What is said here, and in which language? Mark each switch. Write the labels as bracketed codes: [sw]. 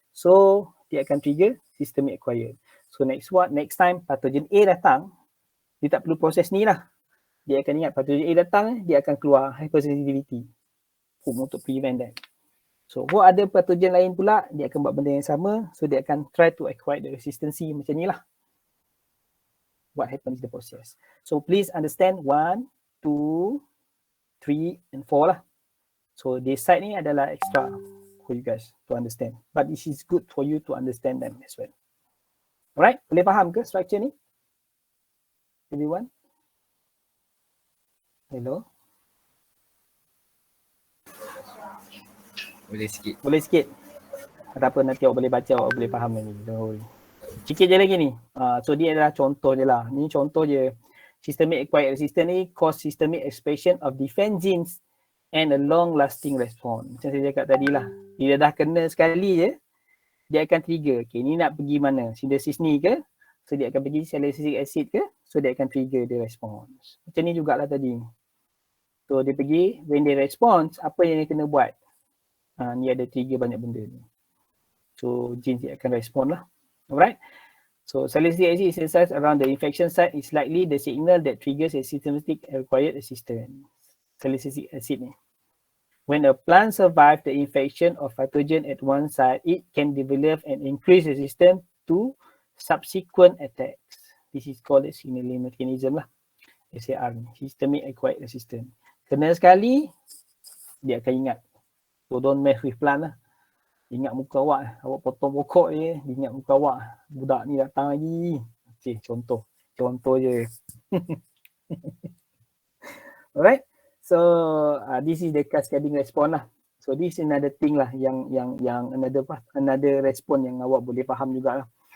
[ms] So dia akan [en] trigger systemic acquired. [ms] So next time pathogen A datang, dia tak perlu proses ni lah. Dia akan ingat pathogen A datang, dia akan keluar hypersensitivity untuk prevent that. So buat ada pathogen lain pula, dia akan buat benda yang sama. So dia akan try to acquire the resistance macam ni lah. [en] What happens in the process. So please understand 1, 2, 3 and 4 lah. So this side [ms] ni adalah [en] extra for you guys to understand. But this is good for you to understand them as well. [ms] Alright, boleh faham ke structure ni? [en] Everyone? Hello? [ms] Boleh sikit. Boleh sikit? Tak apa, nanti awak boleh baca, awak boleh faham lagi. [en] Don't worry. [ms] Sikit je lagi ni. So dia adalah contoh je lah. Ni contoh je. [en] Systemic acquired resistance [ms] ni [en] cause systemic expression of defense genes and a long lasting response. [ms] Macam saya cakap tadi lah. Bila dah kena sekali je, dia akan trigger. Okay, ni nak pergi mana? Sintesis ni ke? So dia akan pergi salicylic acid ke? So dia akan [en] trigger the response. [ms] Macam ni jugalah tadi. So dia pergi, [en] when they response, [ms] apa yang dia kena buat? Ni ada trigger banyak benda ni. So genes dia akan respond lah. Alright. [en] So salicylic acid is synthesized around the infection site is likely the signal that triggers a systematic acquired resistance. Salicylic acid ni. When a plant survives the infection of pathogen at one site, it can develop an increased resistance to subsequent attacks. This is called a signaling mechanism lah. SAR ni, systemic acquired resistance. [ms] Kena sekali, dia akan ingat. [en] So don't mess with plant lah. [ms] Ingat muka awak potong pokok je, dia ingat muka awak. Budak ni datang lagi. Okay, contoh je. [en] Alright. So this is the cascading response lah. So this is another thing lah yang another response [ms] yang awak boleh faham jugalah.